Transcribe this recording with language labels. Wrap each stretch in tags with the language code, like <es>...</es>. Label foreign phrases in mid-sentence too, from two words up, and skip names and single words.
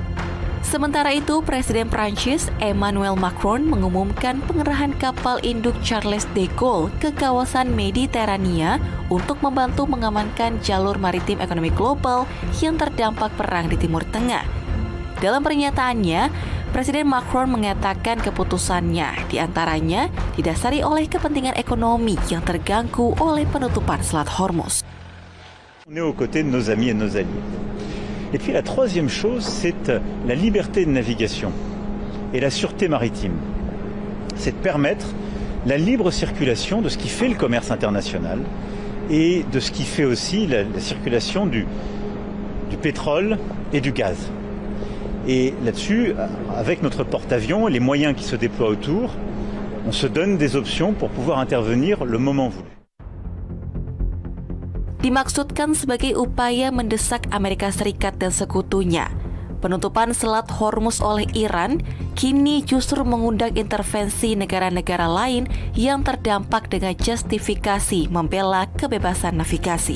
<id>Sementara itu, Presiden Prancis Emmanuel Macron mengumumkan pengerahan kapal induk Charles de Gaulle ke kawasan Mediterania untuk membantu mengamankan jalur maritim ekonomi global yang terdampak perang di Timur Tengah. Dalam pernyataannya, Presiden Macron mengatakan keputusannya diantaranya didasari oleh kepentingan ekonomi yang terganggu oleh penutupan Selat Hormuz.</id> <fr>On est aux côtés de nos amis et nos alliés. Et puis la troisième chose, c'est la liberté de navigation et la sûreté maritime. C'est de permettre la libre circulation de ce qui fait le commerce international et de ce qui fait aussi la circulation du pétrole et du gaz. Et là-dessus, avec notre porte-avions et les moyens qui se déploient autour, on se donne des options pour pouvoir intervenir le moment voulu.</fr> <id>Dimaksudkan sebagai upaya mendesak Amerika Serikat dan sekutunya. Penutupan Selat Hormuz oleh Iran kini justru mengundang intervensi negara-negara lain yang terdampak dengan justifikasi membela kebebasan navigasi.</id>